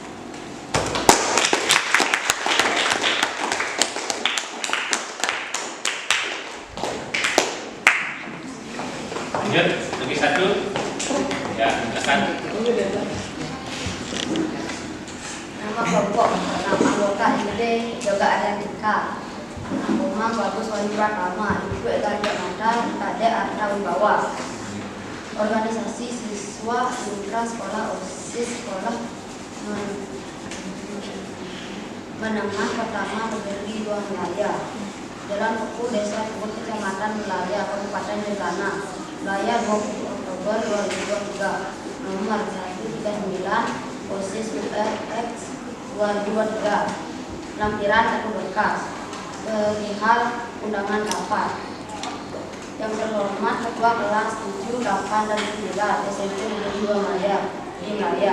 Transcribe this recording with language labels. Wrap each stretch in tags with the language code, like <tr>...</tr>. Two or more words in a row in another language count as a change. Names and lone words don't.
<id>Lanjut, lagi 1. Ya, silakan. Nama kelompok, nama anggota SD Yoga Ayantika. Kemang Bagus Wali Pratama, Ibu Eka Mata, Kade Arta Wibawa. Organisasi siswa intra sekolah OSIS sekolah menengah pertama Negeri 2 Melaya. Jalan Teku, Desa Teku, Kecamatan Melaya, Kabupaten Jembrana, Melaya 20 Oktober 2023, nomor 139, OSIS URX 2023, lampiran 1 berkas, perihal undangan rapat. Yang terhormat Ketua Kelas 7, 8, dan 9 SMP Negeri 2 Melaya di Melaya.</id>